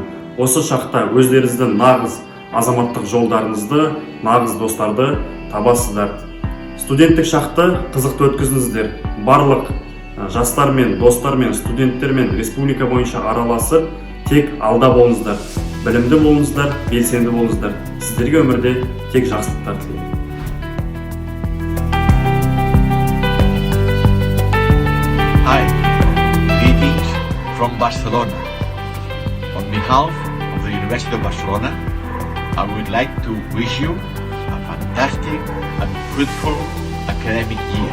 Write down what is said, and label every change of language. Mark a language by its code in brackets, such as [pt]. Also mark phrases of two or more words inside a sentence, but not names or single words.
[kk] Осы шақта өздеріңізді нағыз азаматтық жолдарыңызды, нағыз достарды табасыздар. Студенттік шақты қызықты өткізіңіздер. Барлық жастармен, достармен, студенттермен республика бойынша араласып, тек алда болыңыздар, білімді болыңыздар, белсенді болыңыздар. Сіздерге өмірде тек жақсылықтар тілеймін. [en] Hi, greetings from Barcelona. On behalf of the University of Barcelona, I would like to wish you a fantastic and fruitful academic year.